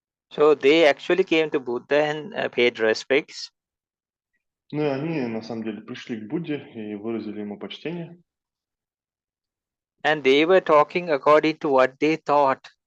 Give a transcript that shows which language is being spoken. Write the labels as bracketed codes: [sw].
[en] So they actually came to Buddha and paid respects. [ru] Ну и они на самом деле пришли к Будде и выразили ему почтение. [en] And they were talking according to what they thought.